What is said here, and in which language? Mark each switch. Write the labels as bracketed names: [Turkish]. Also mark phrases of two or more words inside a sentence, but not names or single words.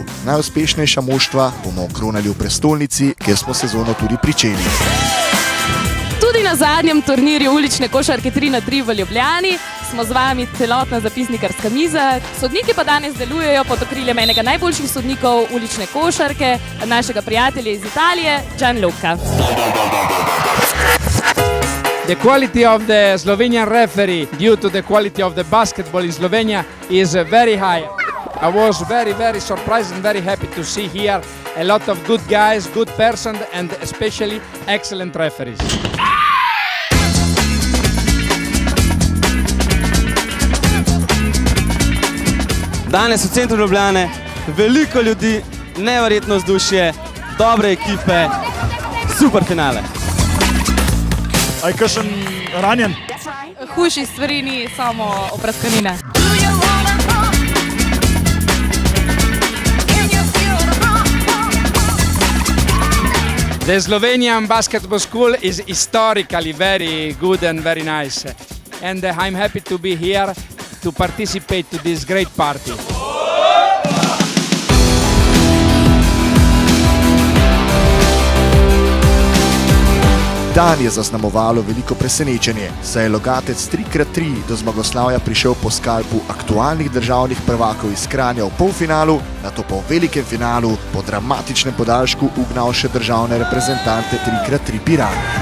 [Slovenian] Najuspešnejša moštva bomo okronali v prestolnici, kjer smo sezono tudi pričeli. Tudi na zadnjem turnirju ulične košarke 3x3 v Ljubljani smo z vami celotna zapisnikarska miza. Sodniki pa danes delujejo pod okriljem enega najboljših sodnikov ulične košarke, našega prijatelja iz Italije, Gianluca. [English] The quality of the Slovenian referee due to the quality of the basketball in Slovenia is very high. I was very surprised and very happy to see here a lot of good guys, good person and especially excellent referees. [Slovenian] Danes v centru Ljubljane veliko ljudi, neverjetno vzdušje, dobre ekipe, super finale. Aj kakšen ranjen? Hujših stvari ni, samo opraskanine. [English] The Slovenian basketball school is historically very good and very nice. And I'm happy to be here to participate to this great party. [Slovenian] Dan je zaznamovalo veliko presenečenje, saj je Logatec 3x3 do zmagoslavja prišel po skalpu aktualnih državnih prvakov iz Kranja v polfinalu, nato po velikem finalu po dramatičnem podaljšku ugnal še državne reprezentante 3x3 Piran.